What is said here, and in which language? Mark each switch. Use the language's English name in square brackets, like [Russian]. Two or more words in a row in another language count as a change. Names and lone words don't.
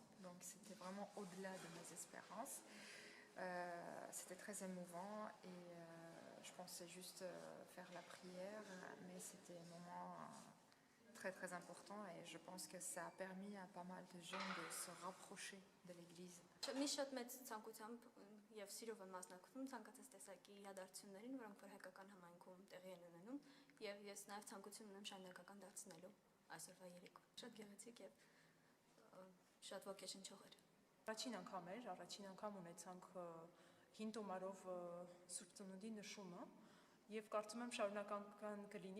[French] Donc c'était vraiment au-delà de mes espérances. C'était très émouvant et je pensais juste faire la prière, mais c'était un moment très très important et je pense que ça a permis à pas mal de gens de se rapprocher de l'église. [Armenian] Եվ սիրով եմ մասնակցում ցանկացած տեսակի իրադարձություններին, որոնք որ հայկական համայնքում տեղի են ունենում, եւ ես նաեւ ցանկություն ունեմ շարունակական դարձնելու այսօրվա երեկո։ Շատ գեղեցիկ եւ շատ ոգեշնչող էր։ Առաջին անգամ ունեցանք հին տոմարով Սուրբ Ծնունդի նշումը եւ կարծում եմ շարունակական կլինի։